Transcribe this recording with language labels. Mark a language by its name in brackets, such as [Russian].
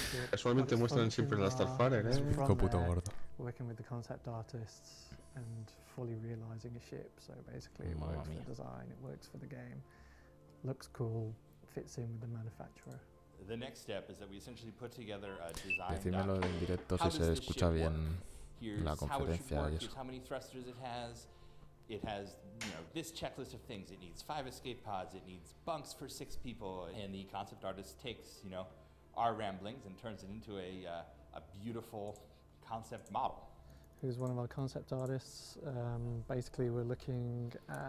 [Spanish] Casualmente muestran siempre la Starfarer, Qué puto gordo. [English] Working with the concept artists and fully realizing a ship. So basically, it works for the design, it works for the game, looks cool, fits in with the manufacturer. The next step is that we essentially put together a design [Spanish] Decímelo en directo si se escucha bien la conferencia y eso. [English] How many thrusters it has. It has, you know, this checklist of things. It needs 5 escape pods. It needs bunks for 6 people. And the concept artist takes, you know, our ramblings and turns it into a beautiful concept model. Who's one of our concept artists? Basically, we're looking at